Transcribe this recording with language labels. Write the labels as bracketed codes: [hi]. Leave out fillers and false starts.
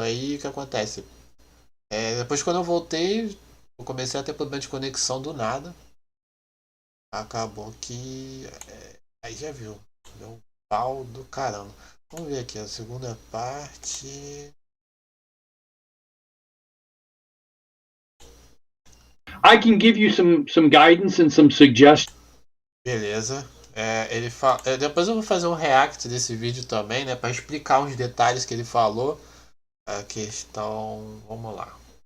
[pt] Aí o que acontece? Depois, quando eu voltei, eu comecei a ter problema de conexão do nada. Acabou que aí já viu, deu um pau do caramba. Vamos ver aqui a segunda parte. [en] I can give you some guidance and some suggestions. [pt] Beleza. Ele depois eu vou fazer um react desse vídeo também, né, para explicar uns detalhes que ele falou. A questão, vamos lá.